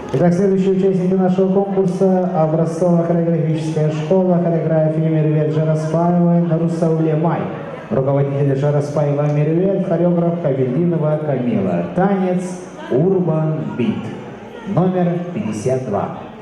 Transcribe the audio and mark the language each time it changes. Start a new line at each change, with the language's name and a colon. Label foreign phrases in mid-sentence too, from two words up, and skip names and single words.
Russian: Итак, следующие участники нашего конкурса — образцовая хореографическая школа хореографии Меруверт Жараспаевой Нарусауле Май. Руководитель Жараспаева Меруверт, хореограф Кабельдинова Камила. Танец Урбан Бит. Номер 52.